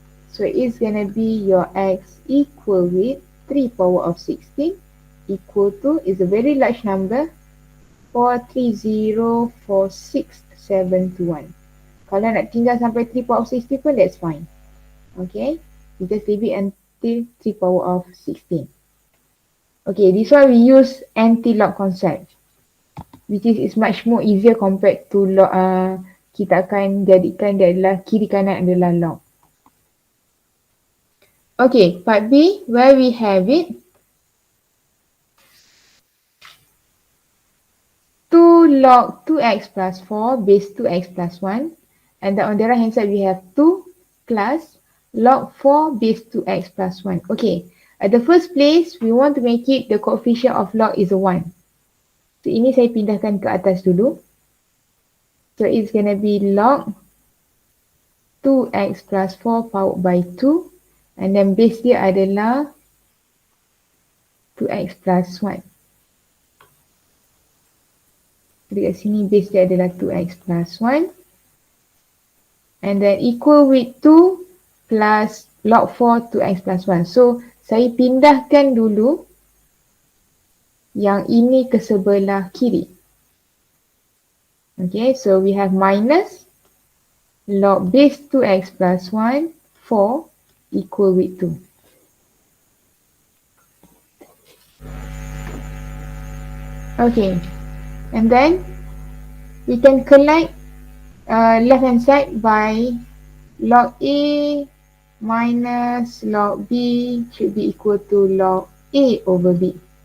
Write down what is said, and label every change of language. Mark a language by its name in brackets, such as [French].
[English] So it's gonna be your x equal with 3 power of 16 equal to is a very large number 4304671. [Malay] Kalau nak tinggal sampai [English] 3 power of 16 pun that's fine. Okay, we just leave it until 3 power of 16. Okay, this one we use anti-log concept, which is much more easier compared to log. [Malay] Kita akan jadikan dia adalah kiri kanan adalah log. [English] Okay, part B, where we have it 2 log 2x plus 4 base 2x plus 1, and then on the right hand side we have 2 plus log 4 base 2x plus 1. Okay, at the first place we want to make it the coefficient of log is a 1. [Malay] So ini saya pindahkan ke atas dulu. [English] So it's gonna be log 2x plus 4 powered by 2, and then base [Malay] dia adalah [English] 2x plus 1. [Malay] Dekat sini base dia adalah [English] 2x plus 1. And then equal with 2 plus log 4 2x plus 1. [Malay] So saya pindahkan dulu yang ini ke sebelah kiri. [English] Okay, so we have minus log base 2x plus 1 4 equal with 2. Okay, and then we can collect left hand side by log A minus log B should be equal to log A over B.